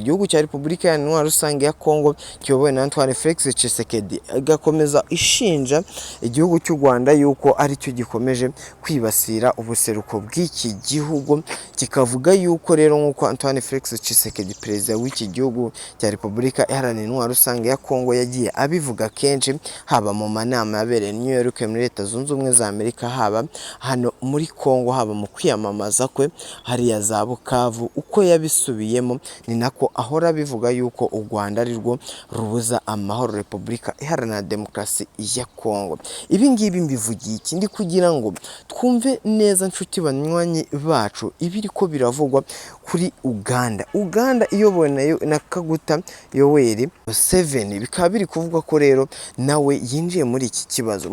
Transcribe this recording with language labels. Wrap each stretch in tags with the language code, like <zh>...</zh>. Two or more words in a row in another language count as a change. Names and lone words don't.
<rw>Igihugu cya Repubulika Iharanira Intwaro Rusange ya Kongo kiyobowe na Antoine Felix Tchisekedi agakomeza ishinja igihugu cy'u Rwanda yuko ari cyo gikomeje kwibasira ubuseruko bw'iki gihugu, kikavuga yuko rero nk'uko Antoine Felix Tchisekedi, perezida w'iki gihugu cya Repubulika Iharanira Intwaro Rusange ya Kongo, yagiye abivuga kenshi, haba mu manama yabereye New York muri Leta Zunze Ubumwe za Amerika, haba hano muri Kongo, haba mu kwiyamamaza kwe hariya za Bukavu, uko yabisubiyemo ni nako ahora bivuga yuko u Rwanda ari rwo rubuza amahoro Repubulika Iharanira Demokarasi ya Kongo. Ibi ngibi mbivugiye iki? Ndi kugira ngo twumve neza nshuti banywanyi bacu ibiri ko biravugwa kuri Uganda iyobowe na Kaguta Yoweri Museveni, bikaba biri kuvuga ko rero nawe yinjiye muri iki kibazo.</rw>